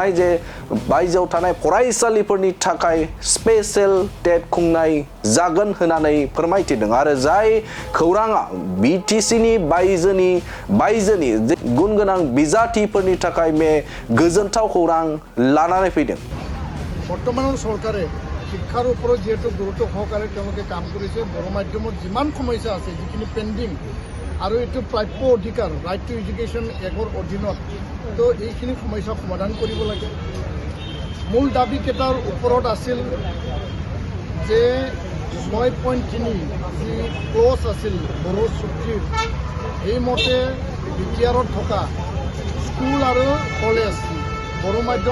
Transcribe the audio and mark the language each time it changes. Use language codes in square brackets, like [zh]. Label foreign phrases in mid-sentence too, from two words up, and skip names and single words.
[brx] थानाय फरायसालिफोरनि थाखाय [en] special TET [brx] खुंनाय जागोन होननानै फोरमायथिदों आरो जाय खौराङा बिटिसिनि बायजोनि गुन गोनां बिजाथिफोरनि थाखाय बे गोजोनथाव खौरां लानानै फैदों [as] বৰ্তমানৰ চৰকাৰে শিক্ষাৰ ওপৰত যেহেতু গুৰুত্ব সহকাৰে তেওঁলোকে কাম কৰিছে বৰ মাধ্যমত যিমান সমস্যা আছে যিখিনি পেণ্ডিং আৰু এইটো প্ৰাপ্য অধিকাৰ ৰাইট টু এডুকেশ্যন এক্টৰ অধীনত তো এইখিনি সমস্যা সমাধান কৰিব লাগে মূল দাবীকেইটাৰ ওপৰত আছিল যে 6.3 যি ক্লজ আছিল বড়ো চুক্তিৰ সেইমতে বিটিআৰত থকা স্কুল আৰু কলেজ বড়ো মাধ্যম